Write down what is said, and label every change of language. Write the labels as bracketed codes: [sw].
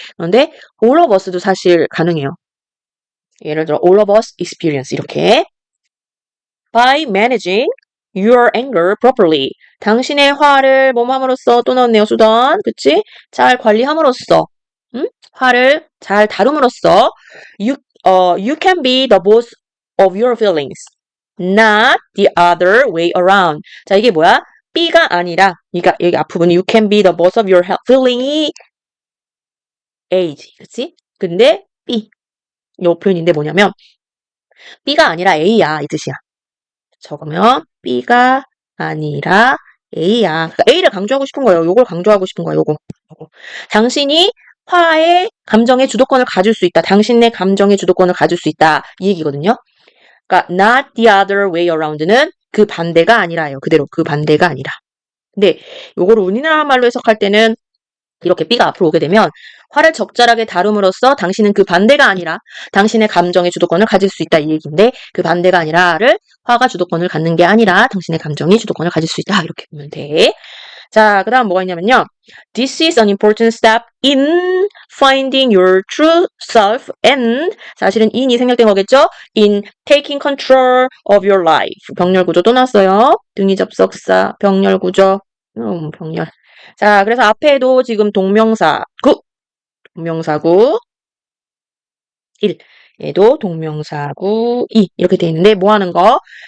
[ko] 그런데 all of us도 사실 가능해요. 예를 들어 [en] all of us experience 이렇게. By managing your anger properly. [ko] 당신의 화를 몸함으로써 또 넣었네요. 수단. 그치? 잘 관리함으로써 화를 잘 다룸으로써 [en] you can be the boss of your feelings. Not the other way around. [ko] 자, 이게 뭐야? B가 아니라, 그러니까 여기 앞부분이 [en] you can be the boss of your feeling [ko] 이 A지. 그치? 근데 B. 요 표현인데 뭐냐면, B가 아니라 A야. 이 뜻이야. 적으면 B가 아니라 A야. 그러니까 A를 강조하고 싶은 거예요. 요걸 강조하고 싶은 거예요. 요거. 당신이 화의 감정의 주도권을 가질 수 있다. 당신의 감정의 주도권을 가질 수 있다. 이 얘기거든요. 그러니까 [en] not the other way around [ko] 는 그 반대가 아니라예요. 그대로 그 반대가 아니라. 근데 요거를 우리나라 말로 해석할 때는 이렇게 B가 앞으로 오게 되면 화를 적절하게 다룸으로써 당신은 그 반대가 아니라 당신의 감정의 주도권을 가질 수 있다 이 얘기인데 그 반대가 아니라를 화가 주도권을 갖는 게 아니라 당신의 감정이 주도권을 가질 수 있다 이렇게 보면 돼. 자, 그 다음 뭐가 있냐면요. [en] This is an important step in finding your true self and [ko] 사실은 in이 생략된 거겠죠? [en] In taking control of your life. [ko] 병렬 구조 또 났어요. 등위 접속사, 병렬 구조. 병렬. 자, 그래서 앞에도 지금 동명사구 1. 얘도 동명사구 2. 이렇게 돼 있는데 뭐 하는 거?